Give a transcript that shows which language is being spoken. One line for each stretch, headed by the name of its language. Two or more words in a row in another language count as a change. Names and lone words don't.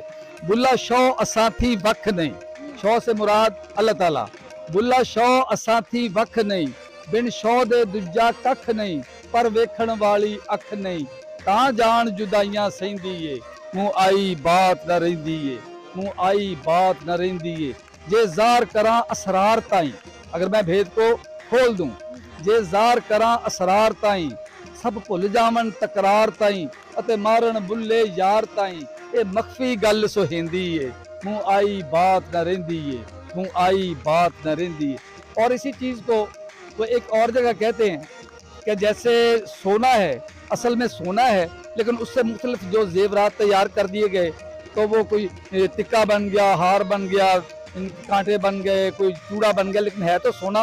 Punjabi: بلھا شوہ اساں تھیں وکھ نہیں,
Urdu: شوہ سے مراد اللہ تعالیٰ,
Punjabi: بلھا شوہ اساں تھیں وکھ نہیں، بن شوہ دے دوجا ککھ نہیں، پر ویکھن والی اکھ نہیں، تاں جان جدائیاں سہندی ہے، منہ آئی بات نہ رہندی ہے، منہ آئی بات نہ رہندی ہے. جے زار کراں اسرار تائیں,
Urdu: اگر میں بھید کو کھول دوں,
Punjabi: جے زار کراں اسرار تائیں، سب بھل جاون تکرار تائیں, اتے مارن بلے یار تائیں اے مخفی گل سہندی ہے منہ آئی بات نہ رہندی ہے منہ آئی بات نہ رہندی ہے۔
Urdu: اور اسی چیز کو وہ ایک اور جگہ کہتے ہیں کہ جیسے سونا ہے، اصل میں سونا ہے لیکن اس سے مختلف جو زیورات تیار کر دیے گئے تو وہ کوئی ٹکا بن گیا، ہار بن گیا، کانٹے بن گئے، کوئی چوڑا بن گیا، لیکن ہے تو سونا۔